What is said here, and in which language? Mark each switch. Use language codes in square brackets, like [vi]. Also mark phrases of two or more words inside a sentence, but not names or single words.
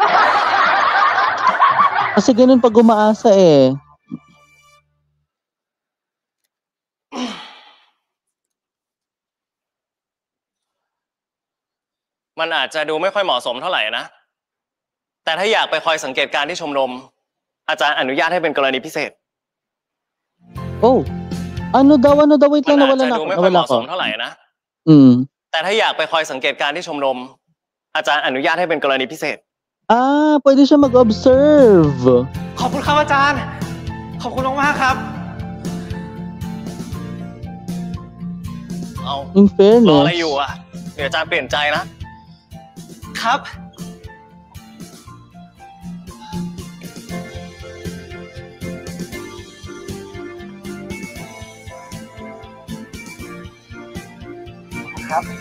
[tl] Kasi ganun pag umaasa eh. [th] มันอาจจะดูไม่ค่อยเหมาะสมเท่าไหร่นะ แต่ถ้าอยากไปคอยสังเกตการณ์ที่ชมรม อาจารย์อนุญาตให้เป็นกรณีพิเศษ [tl] Oh, ano daw, wait [th] มัน [tl] lang, [th] อาจ [tl] nawala [th] จะ [tl] na [th] ดู [tl] ako, [th] ไม่ค่อยเห [tl] nawala [th] มาะส [tl] ako. [th] มเท่าไหร่นะ Mm. แต่ถ้าอยากไปคอยสังเกตการณ์ที่ชมรม อาจารย์อนุญาตให้เป็นกรณีพิเศษ [tl] Ah, pwede siya mag-observe. [th] ขอบคุณครับอาจารย์ ขอบคุณมากๆครับ เอา [en] In [th] รออะไร [en] fairness. [th] อยู่อ่ะ เดี๋ยวอาจารย์เปลี่ยนใจนะ ครับ ครับ